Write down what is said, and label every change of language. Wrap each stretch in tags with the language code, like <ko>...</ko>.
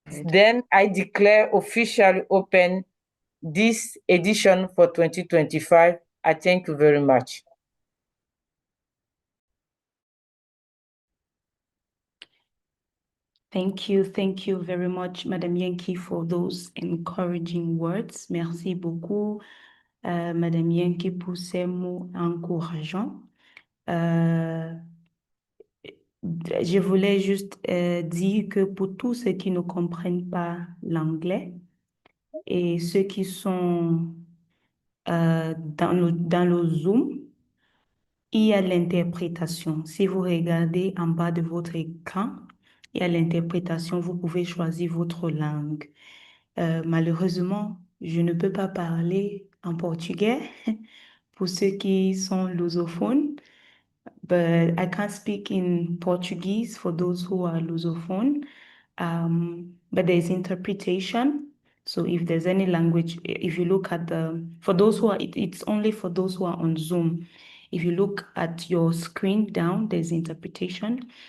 <en>Then I declare officially open this edition for 2025. I thank you very much. Thank you very much, Madame Yankee, for those encouraging words.</en> <fr>Merci beaucoup, Madame Yankee, pour ces mots encourageants. Je voulais juste dire que pour tous ceux qui ne comprennent pas l'anglais et ceux qui sont dans le Zoom, il y a l'interprétation. Si vous regardez en bas de votre écran, il y a l'interprétation. Vous pouvez choisir votre langue. Malheureusement, je ne peux pas parler en portugais pour ceux qui sont lusophones.</fr> <en>but I can't speak in Portuguese for those who are Lusophone. But there's interpretation. So if there's any language, if you look at for those who are, it's only for those who are on Zoom. If you look at your screen down, there's interpretation.</en>